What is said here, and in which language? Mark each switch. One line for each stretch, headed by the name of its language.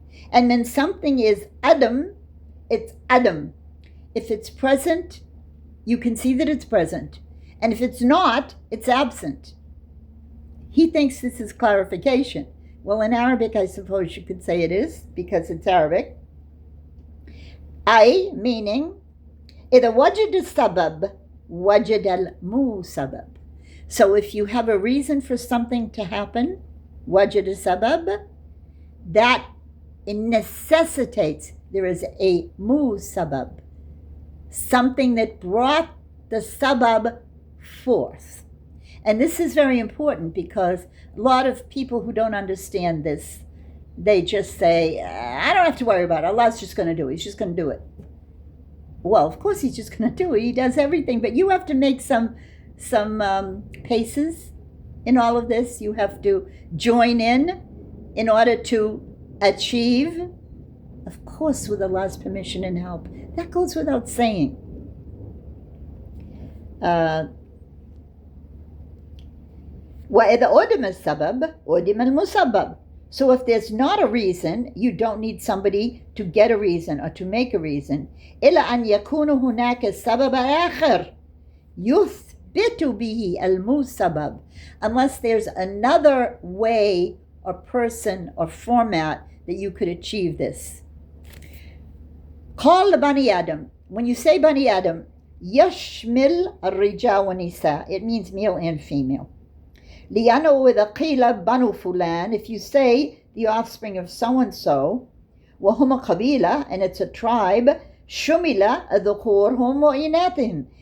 English: And when something is adam, it's adam. If it's present, you can see that it's present. And if it's not, it's absent. He thinks this is clarification. Well, in Arabic, I suppose you could say it is, because it's Arabic. Ay, meaning,
Arabic: إذا وجد السبب وجد المسبب.
English: So if you have a reason for something to happen,
Arabic: وجد السبب,
English: that it necessitates there is a musabab, something that brought the sabab forth. And this is very important because a lot of people who don't understand this, they just say, I don't have to worry about it. Allah's just going to do it. He's just going to do it. Well, of course he's just going to do it. He does everything. But you have to make some paces in all of this. You have to join in order to achieve, of course, with Allah's permission and help. That goes without saying.
Arabic: وَإِذَا أُدِمَ السَّبَبُ أُدِمَ الْمُسَبَّبُ.
English: So if there's not a reason, you don't need somebody to get a reason or to make a reason.
Arabic: إِلَّا أَنْ يَكُونُ هُنَاكَ السَّبَبَ آخر يُثْبِتُ بِهِ الْمُسَبَّبُ.
English: Unless there's another way or person or format that you could achieve this. Call the Bani Adam. When you say Bani Adam,
Arabic: يشمل الرجال والنساء.
English: It means male and female.
Arabic: لأنه إذا قيل بنو فلان,
English: if you say the offspring of so-and-so,
Arabic: وهم قبيلة,
English: and it's a tribe,
Arabic: شمل ذكورهم وإناثهم.